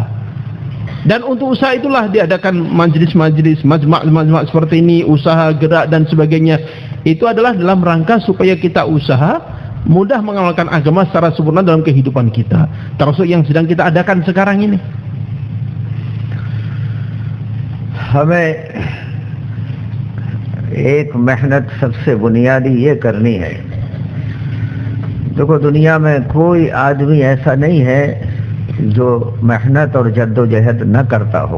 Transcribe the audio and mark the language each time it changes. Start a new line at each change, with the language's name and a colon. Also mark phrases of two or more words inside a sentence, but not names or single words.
Indonesian: Dan untuk usaha itulah diadakan majlis-majlis, majma' seperti ini, usaha gerak dan sebagainya. Itu adalah dalam rangka supaya kita usaha mudah mengamalkan agama secara sempurna dalam kehidupan kita, termasuk yang sedang kita adakan sekarang ini.
Hindi: हमें एक मेहनत सबसे बुनियादी ये करनी है। देखो, दुनिया में कोई आदमी ऐसा नहीं है जो मेहनत और जद्दोजहद न करता हो।